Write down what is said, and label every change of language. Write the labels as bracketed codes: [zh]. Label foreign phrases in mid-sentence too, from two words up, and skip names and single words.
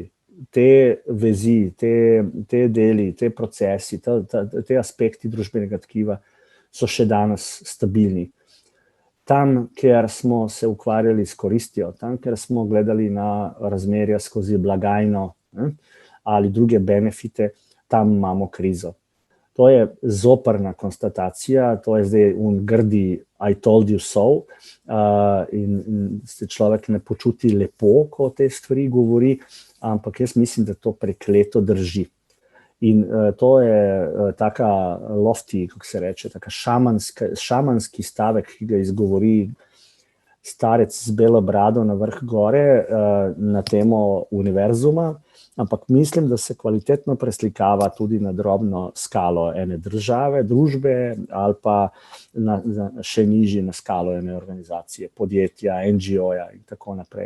[sl] Te vezi, te deli, te procesi, te aspekti družbenega tkiva so še danes stabilni. Tam, kjer smo se ukvarjali s koristjo, tam, kjer smo gledali na razmerja skozi blagajno ali druge benefite, tam imamo krizo. To je zoprna konstatacija, to je zdaj grdi [en] I told you so, [sl] in se človek ne počuti lepo, ko te stvari govori, ampak jaz mislim, da to prekleto drži. In to je taka lofty, kako se reče, taka šamanski stavek, ki ga izgovori starec z belo brado na vrh gore na temo univerzuma, ampak mislim, da se kvalitetno preslikava tudi na drobno skalo ene države, družbe ali pa še nižji na skalo ene organizacije, podjetja, NGO-ja in tako naprej.